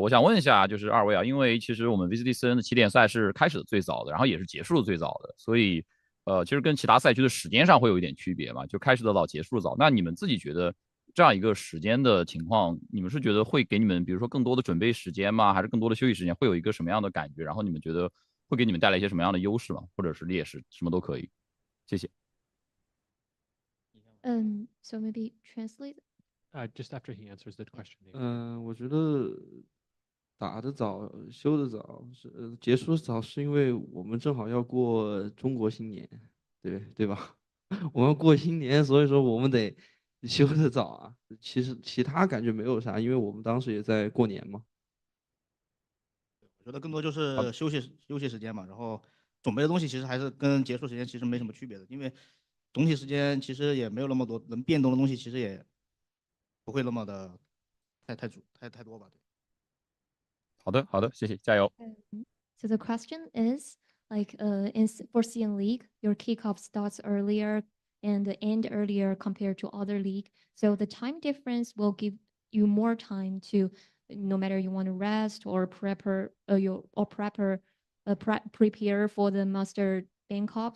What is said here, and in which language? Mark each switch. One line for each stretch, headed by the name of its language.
Chinese: 我想问一下，就是二位啊，因为其实我们 VCT 私人的起点赛是开始的最早的，然后也是结束的最早的，所以其实跟其他赛区的时间上会有一点区别嘛，就开始的早，结束的早。那你们自己觉得这样一个时间的情况，你们是觉得会给你们，比如说更多的准备时间吗？还是更多的休息时间？会有一个什么样的感觉？然后你们觉得会给你们带来一些什么样的优势吗？或者是劣势，什么都可以。谢谢。
English: So maybe translate. Just after he answers the question.
Chinese: 我觉得打得早，休得早，结束早，是因为我们正好要过中国新年，对吧？我们过新年，所以说我们得休得早啊。其实其他感觉没有啥，因为我们当时也在过年嘛。我觉得更多就是休息时间嘛，然后准备的东西其实还是跟结束时间其实没什么区别的，因为总体时间其实也没有那么多能变动的东西，其实也不会那么的太多吧。好的，谢谢，加油。
English: So the question is like for CN League, your kickoff starts earlier and end earlier compared to other league. So the time difference will give you more time to, no matter you want to rest or prepare for the Master Bangkok.